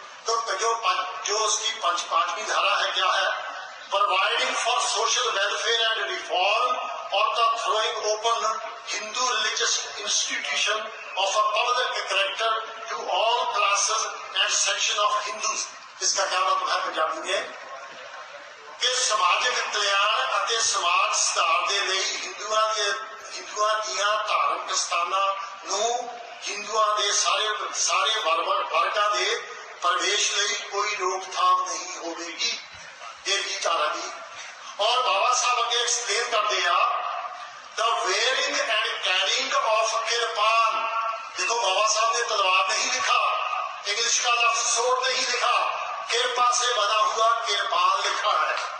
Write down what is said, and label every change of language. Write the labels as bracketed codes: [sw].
[hi] तो जो उसकी 5वीं धारा है, क्या है? [en] Providing for social welfare and reform और the throwing open Hindu religious institution of a public character to all classes and section of Hindus. [hi] इसका क्या मतलब है पंजाबी में? कि समाजिक कल्याण [pa] ਅਤੇ ਸਮਾਜ ਸੁਧਾਰ ਦੇ ਲਈ ਹਿੰਦੂਆਂ ਦੀਆਂ ਧਾਰਮਿਕ ਸਥਾਨਾਂ ਨੂੰ ਹਿੰਦੂਆਂ ਦੇ ਸਾਰੇ ਵਰਗਾਂ ਦੇ ਪ੍ਰਵੇਸ਼ ਲਈ ਕੋਈ ਰੋਕਥਾਮ ਨਹੀਂ ਹੋਵੇਗੀ। ਇਹ ਵੀ ਧਾਰਾ ਦੀ। ਔਰ ਬਾਬਾ ਸਾਹਿਬ ਅੱਗੇ ਐਕਸਪਲੇਨ ਕਰਦੇ ਆ, [en] The wearing and carrying of kirpan. [hi] देखो बाबा साहब ने तलवार नहीं लिखा, इंग्लिश का लफ्ज सोड नहीं लिखा, कृपा से बना हुआ किरपान लिखा है।